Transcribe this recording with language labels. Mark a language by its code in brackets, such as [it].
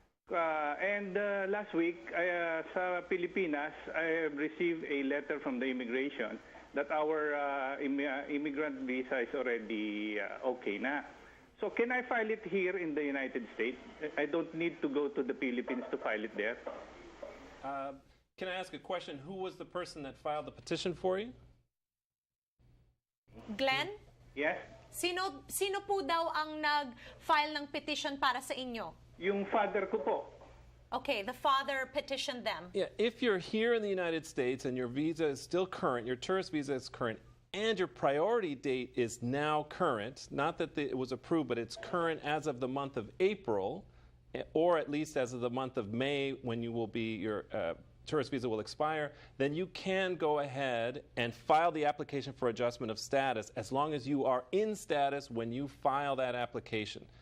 [en] And last week, sa Pilipinas, I have received a letter from the immigration that our immigrant visa is already okay na. So can I file it here in the United States? I don't need to go to the Philippines to file it there. Can I ask a question? Who was the person that filed the petition for you? Glenn? Yes? [tl] Sino po daw ang nag-file ng petition para sa inyo? Yung father ko po. [en] Okay, the father petitioned them. Yeah, if you're here in the United States and your visa is still current, your tourist visa is current, and your priority date is now current, not that it was approved, but it's current as of the month of April, or at least as of the month of May when you will be, your tourist visa will expire, then you can go ahead and file the application for adjustment of status as long as you are in status when you file that application.